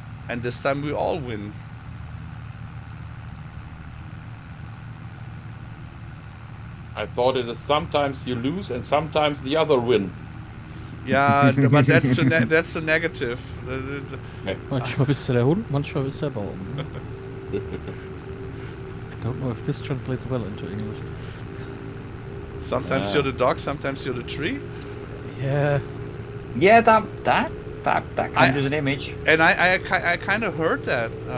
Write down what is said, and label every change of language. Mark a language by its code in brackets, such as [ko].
[en] And this time we all win. I thought it is sometimes you lose and sometimes the other win. Yeah, but that's the negative. [de] Manchmal bist du der Hund, manchmal bist du der Baum. [en] I don't know if this translates well into English. Sometimes you're the dog, sometimes you're the tree. Yeah. Yeah, that comes as an image. And I kind of heard that.